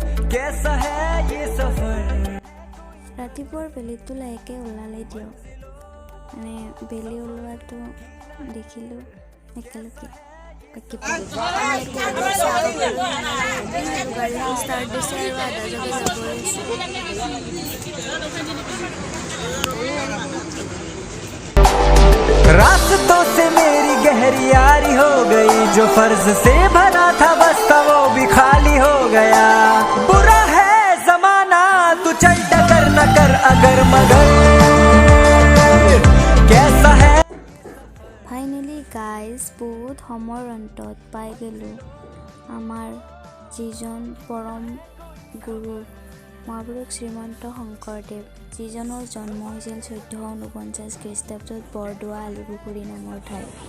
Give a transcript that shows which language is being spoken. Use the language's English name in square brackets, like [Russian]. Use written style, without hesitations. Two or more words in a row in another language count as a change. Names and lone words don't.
[Assamese] ৰাতিপুৱাৰ বেলিটো লাহেকৈ ওলালে দিয়ক, মানে বেলি ওলোৱাটো দেখিলোঁ একেলগে। বাকী গাড়ীখন ষ্টাৰ্ট দিছে আৰু আধা জেগা যাব হৈছে। [Hindi] रास्तों से मेरी गहरी यारी हो गई, जो फर्ज से भरा था बस्ता वो भी खाली हो गया। बुरा है जमाना, तू चल टकर न कर अगर मगर, कैसा है। [English] finally guys [Assamese] বহুত সময়ৰ অন্তত পাই গ'লোঁ আমাৰ যিজন পৰম গুৰু মহাপুৰুষ শ্ৰীমন্ত শংকৰদেৱ, যিজনৰ জন্ম হৈছিল 1449 খ্ৰীষ্টাব্দত বৰদোৱা আলিপুখুৰী নামৰ ঠাই।